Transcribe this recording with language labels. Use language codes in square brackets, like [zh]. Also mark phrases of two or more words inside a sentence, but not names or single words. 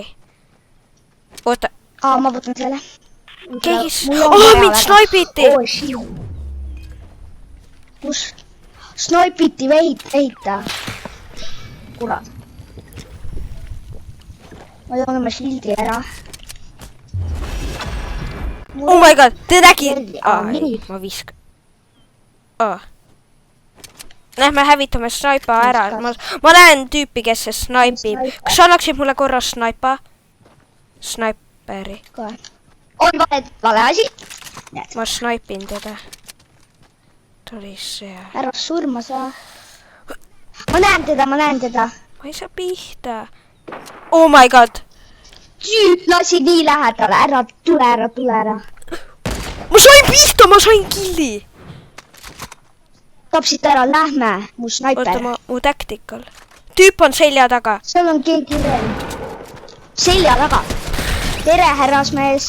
[et] Oota. Ma võtan selle. Mind snaipiti! Kus? Snaipiti veita. Kurat. Ma joon oma shildi ära. [en] Oh my god, [et] te nägid! Ma viskan. Me hävitame snaipa ära. Ma näen tüüpi, kes see snaipib. Kas sa annaksid mulle korra snaipa? Snaiperi. On vale asi. Ma snaipin teda. Ta oli see. Ära surma saa. Ma näen teda. Ma ei saa pihta. [en] Oh my god. [et] Tüüp lasi nii lähedale. Ära, tule ära. Ma sain pihta, ma sain killi. Tapsid ära, lähme. Mu snaiper. Oota, mu tactical. Tüüp on selja taga. Seal on keegi veel. Selja taga. Tere, härrasmees.